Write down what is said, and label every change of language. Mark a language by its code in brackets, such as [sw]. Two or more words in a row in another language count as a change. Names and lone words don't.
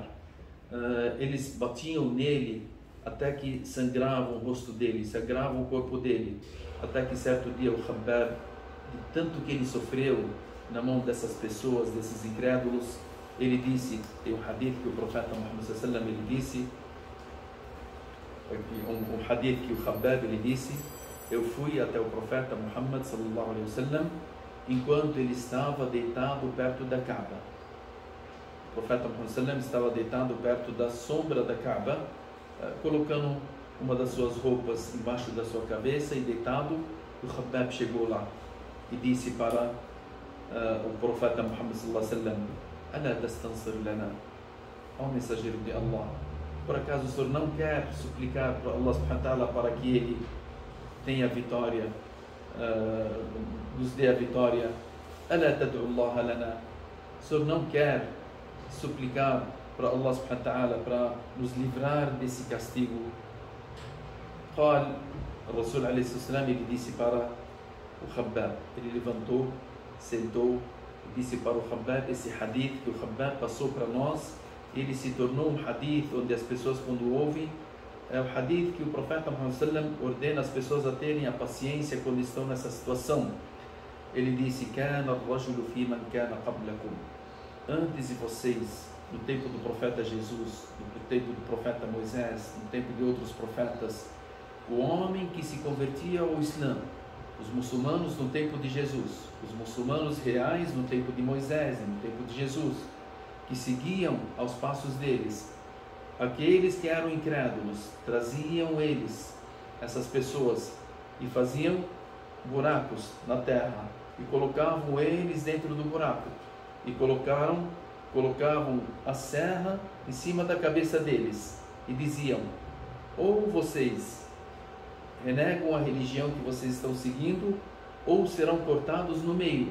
[pt] Eles batiam nele até que sangravam o rosto dele, sangravam o corpo dele, até que certo dia o Khabbab, de tanto que ele sofreu na mão dessas pessoas, desses incrédulos, ele disse, tem um hadith que o profeta Muhammad [ar] صلى الله عليه وسلم, [pt] ele disse, um hadith que o Khabbab, ele disse: eu fui até o profeta Muhammad [ar] صلى الله عليه وسلم [pt] enquanto ele estava deitado perto da Kaaba. O profeta Muhammad [ar] صلى الله عليه وسلم [pt] estava deitado perto da sombra da Kaaba, colocando uma das suas roupas embaixo da sua cabeça e deitado. O Khabbab chegou lá e disse para o profeta Muhammad [ar] صلى الله عليه وسلم: ألا تستنصر لنا, [pt] ó mensageiro de Allah, por acaso o senhor não quer suplicar para Allah [ar] سبحانه وتعالى [pt] para que ele tenha a vitória, nos dê a vitória? [ar] ألا تدعو الله لنا, [pt] o senhor não quer suplicar para Allah [ar] سبحانه وتعالى [pt] para nos livrar desse castigo? [ar] قال الرسول عليه الصلاة والسلام, [pt] ele disse para o Khabbab, ele levantou, sentou e disse para o Khabbab esse hadith que o Khabbab passou para nós. Ele se tornou um hadith onde as pessoas, quando ouvem, é o hadith que o profeta Muhammad sallam ordena as pessoas a terem a paciência quando estão nessa situação. Ele disse: [ar] "كان الرجل فيمن كان قبلكم", [pt] antes de vocês, no tempo do profeta Jesus, no tempo do profeta Moisés, no tempo de outros profetas, o homem que se convertia ao Islã, os muçulmanos no tempo de Jesus, os muçulmanos reais no tempo de Moisés, no tempo de Jesus, que seguiam aos passos deles, aqueles que eram incrédulos, traziam eles, essas pessoas, e faziam buracos na terra, e colocavam eles dentro do buraco, e colocavam a serra em cima da cabeça deles, e diziam: ou vocês renegam a religião que vocês estão seguindo, ou serão cortados no meio.